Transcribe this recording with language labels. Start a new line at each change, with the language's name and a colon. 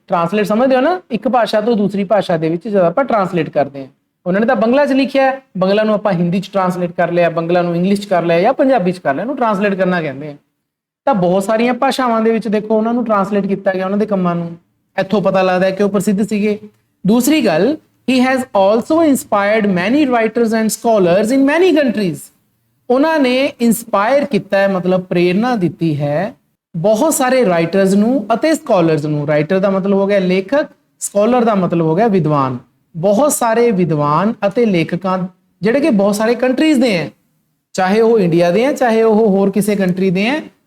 Punjabi: Translate ਸਮਝਦੇ ਹੋ ਨਾ, ਇੱਕ ਭਾਸ਼ਾ ਤੋਂ ਦੂਸਰੀ ਭਾਸ਼ਾ ਦੇ ਵਿੱਚ ਜਦੋਂ ਆਪਾਂ ਟਰਾਂਸਲੇਟ ਕਰਦੇ ਹਾਂ। ਉਹਨਾਂ ਨੇ ਤਾਂ ਬੰਗਲਾ 'ਚ ਲਿਖਿਆ, ਬੰਗਲਾ ਨੂੰ ਆਪਾਂ ਹਿੰਦੀ 'ਚ ਟਰਾਂਸਲੇਟ ਕਰ ਲਿਆ, ਬੰਗਲਾ ਨੂੰ ਇੰਗਲਿਸ਼ 'ਚ ਕਰ ਲਿਆ ਜਾਂ ਪੰਜਾਬੀ 'ਚ ਕਰ ਲਿਆ, ਇਹਨੂੰ ਟਰਾਂਸਲੇਟ ਕਰਨਾ ਕਹਿੰਦੇ ਆ। ਤਾਂ ਬਹੁਤ ਸਾਰੀਆਂ ਭਾਸ਼ਾਵਾਂ ਦੇ ਵਿੱਚ ਦੇਖੋ ਉਹਨਾਂ ਨੂੰ ਟਰਾਂਸਲੇਟ ਕੀਤਾ ਗਿਆ ਉਹਨਾਂ ਦੇ ਕੰਮਾਂ ਨੂੰ। ਇੱਥੋਂ ਪਤਾ ਲੱਗਦਾ ਹੈ ਕਿ ਉਹ ਪ੍ਰਸਿੱਧ ਸੀਗੇ। ਦੂਸਰੀ ਗੱਲ,
English: he has also inspired many writers and scholars in many countries।
Punjabi: ਉਹਨਾਂ ਨੇ ਇੰਸਪਾਇਰ ਕੀਤਾ ਹੈ, ਮਤਲਬ ਪ੍ਰੇਰਨਾ ਦਿੱਤੀ ਹੈ ਬਹੁਤ ਸਾਰੇ ਰਾਈਟਰਸ ਨੂੰ ਅਤੇ ਸਕਾਲਰਸ ਨੂੰ। ਰਾਈਟਰ ਦਾ ਮਤਲਬ ਹੋ ਗਿਆ ਲੇਖਕ, ਸਕਾਲਰ ਦਾ ਮਤਲਬ ਹੋ ਗਿਆ ਵਿਦਵਾਨ। ਬਹੁਤ ਸਾਰੇ ਵਿਦਵਾਨ ਅਤੇ ਲੇਖਕਾਂ ਜਿਹੜੇ ਕਿ ਬਹੁਤ ਸਾਰੇ ਕੰਟਰੀਜ਼ ਦੇ ਹੈ, ਚਾਹੇ ਉਹ ਇੰਡੀਆ ਦੇ ਹੈ, ਚਾਹੇ ਉਹ ਹੋਰ ਕਿਸੇ ਕੰਟਰੀ ਦੇ ਹੈ।